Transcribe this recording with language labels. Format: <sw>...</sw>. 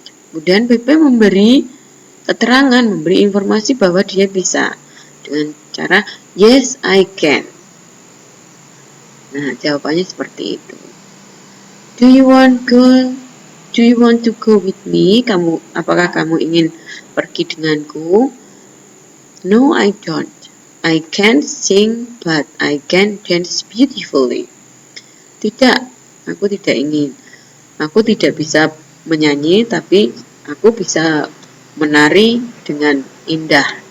<id>Kemudian Pepe memberi keterangan, memberi informasi bahwa dia bisa dengan cara</id> <en>yes I can.</en> <id>Nah, jawabannya seperti itu.</id> <en>Do you want to go with me?</en> <id>Apakah kamu ingin pergi denganku?</id> <en>No, I don't. I can't sing, but I can dance beautifully.</en> <id>Tidak, aku tidak ingin. Aku tidak bisa menyanyi, tapi aku bisa menari dengan indah.</id>